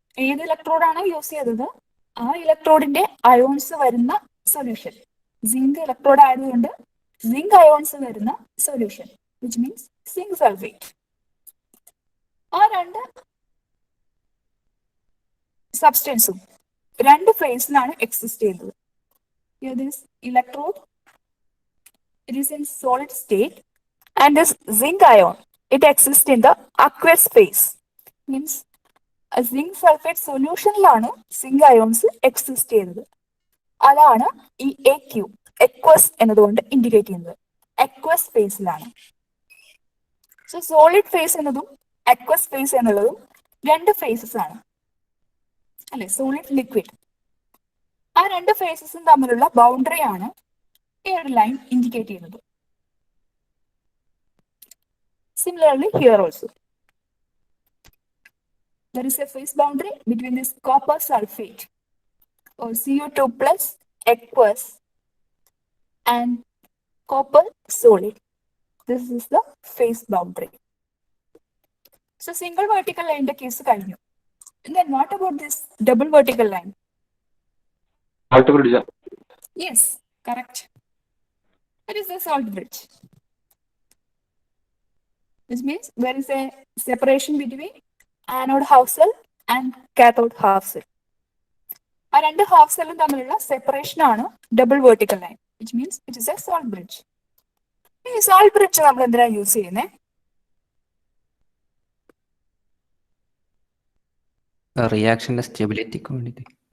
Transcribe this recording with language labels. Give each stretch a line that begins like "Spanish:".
Malayalam: ഏത് ഇലക്ട്രോഡാണോ യൂസ് ചെയ്തത് ആ ഇലക്ട്രോഡിന്റെ അയോൺസ് വരുന്ന സൊല്യൂഷൻ, സിങ്ക് ഇലക്ട്രോഡ് ആയതുകൊണ്ട് സിങ്ക് അയോൺസ് വരുന്ന solution, which means zinc sulphate. ആ രണ്ട് സബ്സ്റ്റൻസും രണ്ട് ഫേസിലാണ് എക്സിസ്റ്റ് ചെയ്യുന്നത്.
English: Here this electrode, it is in solid state, and this zinc ion, it exists in the aqueous phase. Means a zinc sulfate
Malayalam: സൊല്യൂഷനിലാണ് zinc ions exist ചെയ്യുന്നത്. അതാണ് ഈ AQ aqueous എന്നതുകൊണ്ട് indicate ചെയ്യുന്നത്. Aqueous ഫേസിലാണ്. So solid face എന്നതും aqueous face എന്നുള്ളതും രണ്ട് faces ആണ് അല്ലെ, സോളിഡ് ലിക്വിഡ്. ആ രണ്ട് ഫേസസും തമ്മിലുള്ള ബൗണ്ടറി ആണ് ഈ ഒരു ലൈൻ ഇൻഡിക്കേറ്റ് ചെയ്യുന്നത്.
English: Similarly, here also, there is a phase boundary between this copper sulfate or CU2 plus aqueous and copper solid. This is the phase boundary. So, single vertical line the case
Malayalam: കഴിഞ്ഞു.
English: And then what about this double vertical line? Salt bridge. Yes, correct. It is the salt bridge. Which means there is a separation between anode half cell and cathode half cell.
Malayalam: ആ രണ്ട് half സെല്ലും തമ്മിലുള്ള separation ആണ് double vertical line,
English: Which means it is a salt bridge.
Malayalam: ഈ salt bridge നമ്മൾ എന്തിനാണ് use ചെയ്യുന്നത്? റിയാക്ഷന്റെ സ്റ്റെബിലിറ്റിക്ക് വേണ്ടിയിട്ട്.